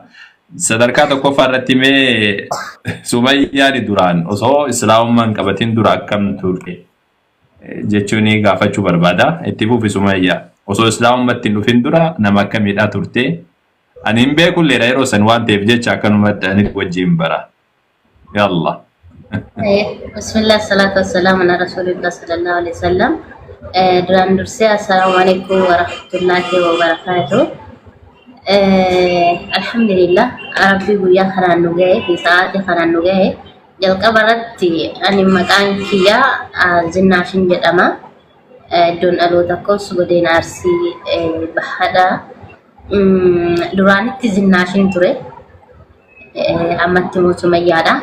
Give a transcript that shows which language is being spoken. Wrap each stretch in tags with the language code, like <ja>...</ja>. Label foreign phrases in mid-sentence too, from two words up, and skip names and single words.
<om>Sadarkaa tokkoffaa irratti mee Sumayyaan duraan osoo islaamummaan qabatin dura akkam turte jechuun gaafachuu barbaada. Itti fufi Sumayyaa osoo islaamummaatti hin dhufin dura nama akkamiidha turte. Ani hin beekulleedha yeroo san waan ta'eef jecha akkanumatti ani wajjin bara. Yalla.</om> <ar>بسم الله صلاة والسلام على رسول الله صلى الله عليه وسلم.</ar> <om>Duraan dursee</om> <ar>السلام عليكم ورحمة الله وبركاته.</ar> <om>Alhamdulillah rabbi guyyaa kanaan nu gahe fi sa'aatii kanaan nu gahe jalqaba irratti ani maqaan kiyyaa Zinnaashin jedhama. Iddoon dhaloota koos godina Arsii Bahadhaa. Duraanitti Zinnaashin ture. Ammatti immoo Sumayyaadha.</om>